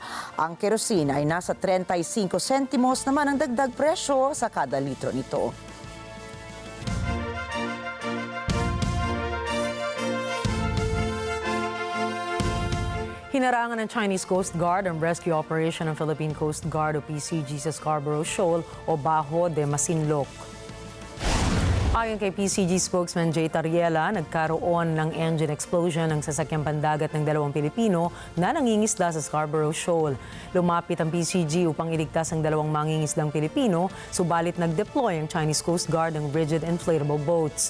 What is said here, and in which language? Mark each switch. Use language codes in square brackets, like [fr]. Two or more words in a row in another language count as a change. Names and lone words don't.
[tl] Ang kerosene ay nasa 35 sentimos naman ang dagdag presyo sa kada litro nito. Hinarangan ng Chinese Coast Guard ang [en] rescue operation [tl] ng Philippine Coast Guard o PCG sa Scarborough Shoal o Bajo de Masinloc. Ayon kay PCG spokesman Jay Tariela, nagkaroon ng [en] engine explosion [tl] ng sasakyang pandagat ng 2 Pilipino na nangingisda sa Scarborough Shoal. Lumapit ang PCG upang iligtas ang 2 mangingisdang Pilipino, subalit nag-deploy ang Chinese Coast Guard ng [en] rigid inflatable boats.